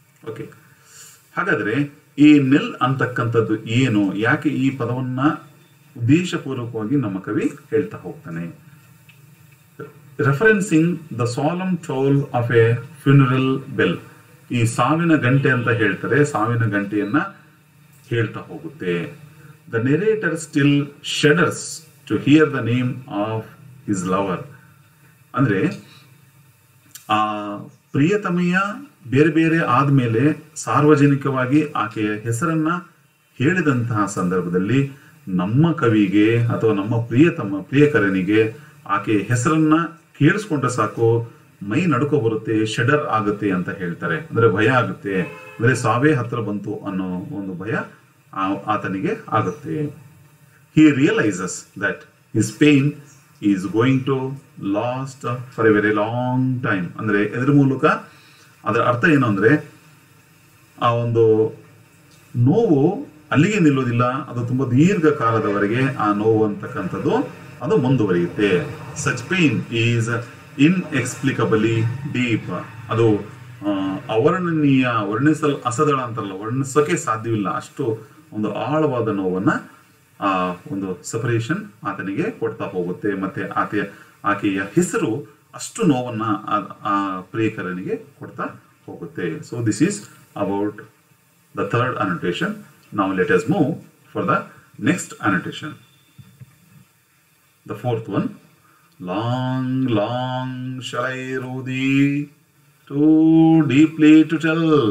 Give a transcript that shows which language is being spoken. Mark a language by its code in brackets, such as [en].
[kn] Okay, ಹಾಗಾದ್ರೆ ಈ ನೆಲ್ ಅಂತಕ್ಕಂಥದ್ದು ಏನು, ಯಾಕೆ ಈ ಪದವನ್ನ ಉದ್ದೇಶಪೂರ್ವಕವಾಗಿ ನಮ್ಮ ಕವಿ ಹೇಳ್ತಾ ಹೋಗ್ತಾನೆ? [en] Referencing the solemn toll of a funeral bell. [kn] ಈ ಸಾವಿನ ಗಂಟೆ ಅಂತ ಹೇಳ್ತಾರೆ, ಸಾವಿನ ಗಂಟೆಯನ್ನ ಹೇಳ್ತಾ ಹೋಗುತ್ತೆ. [en] The narrator still shudders to hear the name of his lover. [kn] ಅಂದ್ರೆ ಆ ಪ್ರಿಯತಮೆಯ ಬೇರೆ ಬೇರೆ ಆದ್ಮೇಲೆ ಸಾರ್ವಜನಿಕವಾಗಿ ಆಕೆಯ ಹೆಸರನ್ನ ಹೇಳಿದಂತಹ ಸಂದರ್ಭದಲ್ಲಿ ನಮ್ಮ ಕವಿಗೆ ಅಥವಾ ನಮ್ಮ ಪ್ರಿಯಕರನಿಗೆ ಆಕೆಯ ಹೆಸರನ್ನ ಕೇಳಿಸ್ಕೊಂಡ್ರೆ ಸಾಕು ಮೈ ನಡುಕೋ ಬರುತ್ತೆ, ಶಡರ್ ಆಗುತ್ತೆ ಅಂತ ಹೇಳ್ತಾರೆ. ಅಂದ್ರೆ ಭಯ ಆಗುತ್ತೆ, ಅಂದ್ರೆ ಸಾವೇ ಹತ್ರ ಬಂತು ಅನ್ನೋ ಒಂದು ಭಯ ಆತನಿಗೆ ಆಗುತ್ತೆ. [en] He realizes that his pain is going to last for a very long time. [kn] ಅಂದ್ರೆ ಇದರ ಮೂಲಕ ಅದರ ಅರ್ಥ ಏನು ಅಂದ್ರೆ ಆ ಒಂದು ನೋವು ಅಲ್ಲಿಗೆ ನಿಲ್ಲೋದಿಲ್ಲ, ಅದು ತುಂಬಾ ದೀರ್ಘ ಕಾಲದವರೆಗೆ ಆ ನೋವು ಅಂತಕ್ಕಂಥದ್ದು ಅದು ಮುಂದುವರಿಯುತ್ತೆ. [en] Such pain is inexplicably deep. [kn] ಅದು ಅವರ್ಣನೀಯ, ಅಸದಳ ಅಂತಾರಲ್ಲ, ವರ್ಣಿಸೋಕೆ ಸಾಧ್ಯವಿಲ್ಲ, ಅಷ್ಟು ಒಂದು ಆಳವಾದ ನೋವನ್ನ ಆ ಒಂದು ಸಪರೇಷನ್ ಆತನಿಗೆ ಕೊಡ್ತಾ ಹೋಗುತ್ತೆ. ಮತ್ತೆ ಆಕೆಯ ಹೆಸರು ಅಷ್ಟು ನೋವನ್ನ ಆ ಪ್ರಿಯಕರನಿಗೆ ಕೊಡ್ತಾ ಹೋಗುತ್ತೆ. [en] So this is about the third annotation. Now let us move for the next annotation. The fourth one, long, long shall I row thee too deeply to tell.